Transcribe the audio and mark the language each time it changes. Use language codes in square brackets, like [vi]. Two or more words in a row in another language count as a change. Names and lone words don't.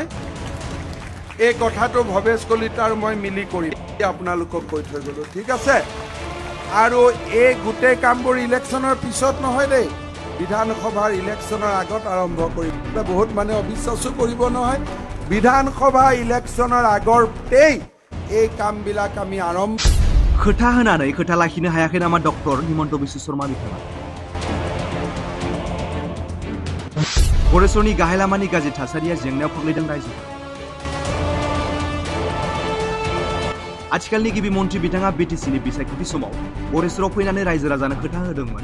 [as] এই কথাটো ভৱেশ কলিতা আৰু মই মিলি কৰিম, আপোনালোকক কৈ থৈ গ'লোঁ, ঠিক আছে? আৰু এই গোটেই কামবোৰ ইলেকশ্যনৰ পিছত নহয় দেই, বিধানসভাৰ ইলেকশ্যনৰ আগত আৰম্ভ কৰিম। বহুত মানে অবিশ্বাসো কৰিব নহয়, বিধানসভা ইলেকশ্যনৰ আগতেই এই কামবিলাক আমি আৰম্ভ। [brx] खोथा होनानै खोथा लाखिनो हायाखै नामा डक्टर हिमन्त बिश्व शर्मा बिथाङा? गरेश्वरनि गाहाय लामानि गाज्रि थासारिया जेंनायाव खोख्लैदों रायजोखौ। आथिखालनि गिबि मन्थ्रि बिथाङा बिटिसिनि बिसायख'थि समाव गरेश्वराव फैनानै रायजो राजानो खोथा होदोंमोन।